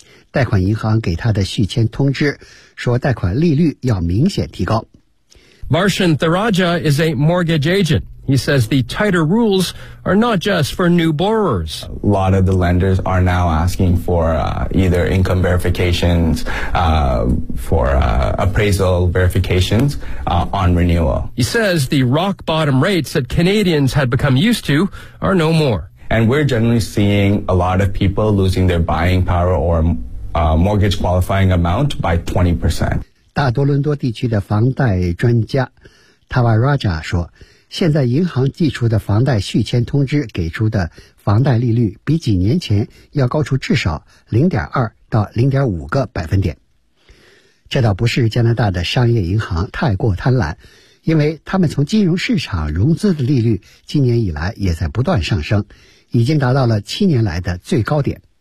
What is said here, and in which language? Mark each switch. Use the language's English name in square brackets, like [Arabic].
[Chinese] 贷款银行给他的续签通知说贷款利率要明显提高。 [English] Varshan Tharaja is a mortgage agent. He says the tighter rules are not just for new borrowers. A lot of the lenders are now asking for either income verifications, for appraisal verifications on renewal. He says the rock bottom rates that Canadians had become used to are no more. And we're generally seeing a lot of people losing their buying power or mortgage qualifying amount by 20%. [Chinese] 大多伦多地区的房贷专家 Tavaraja 说，现在银行寄出的房贷续签通知给出的房贷利率比几年前要高出至少 0.2 到 0.5 个百分点。这倒不是加拿大的商业银行太过贪婪，因为他们从金融市场融资的利率今年以来也在不断上升，已经达到了7年来的最高点。